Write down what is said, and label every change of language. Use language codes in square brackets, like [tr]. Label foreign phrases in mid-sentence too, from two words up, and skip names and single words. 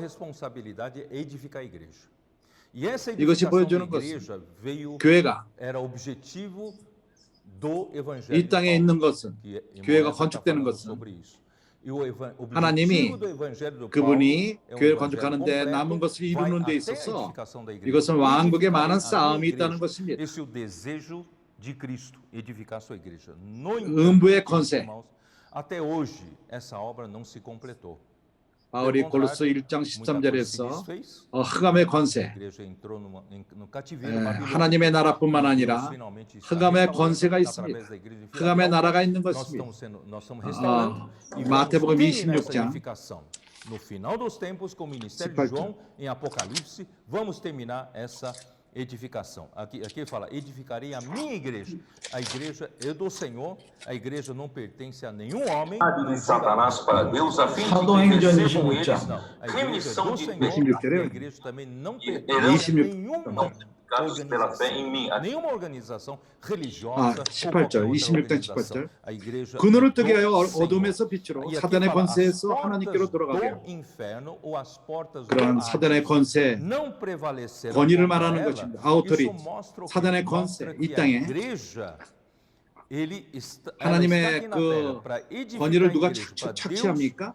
[ko] 이것이 보여주는 것은 교회가 이 땅에 있는 것은 교회가 건축되는 것은 하나님이 그분이 교회를 건축하는 데 남은 것을 이루는 데 있어서 이것은 왕국에 많은 싸움이 있다는 것입니다. 음부의 권세 [pt] Até hoje essa obra não se completou. [ko] 바울이 골로새 1장 13절에서 흑암의 권세, 하나님의 나라뿐만 아니라 흑암의 권세가 있습니다. 흑암의 나라가 있는 것입니다. 마태복음 26장 [pt] No final dos tempos, com o ministério [ko] 18절. [pt] de João, em Apocalipse, vamos terminar essa edificação. Aqui ele fala, edificarei a minha igreja. A igreja é do Senhor, a igreja não pertence a nenhum homem. De Satanás para Deus, a fim de que [ko] 사도행전 [pt] Não, recebam eles a igreja é do Senhor, [ko] 26절에 [pt] e a igreja também não pertence a 26 nenhuma pela fé em mim. nenhuma organização religiosa. [ko] 18절, 26장 18절. 그늘을 뜨게 하여 어둠에서 빛으로 사단의 권세에서 하나님께로 돌아가게 하고 그런 사단의 권세, 권위를 말하는 것입니다. 아우토리티, 사단의 권세, 이 땅에 하나님의 그 권위를 누가 착취합니까?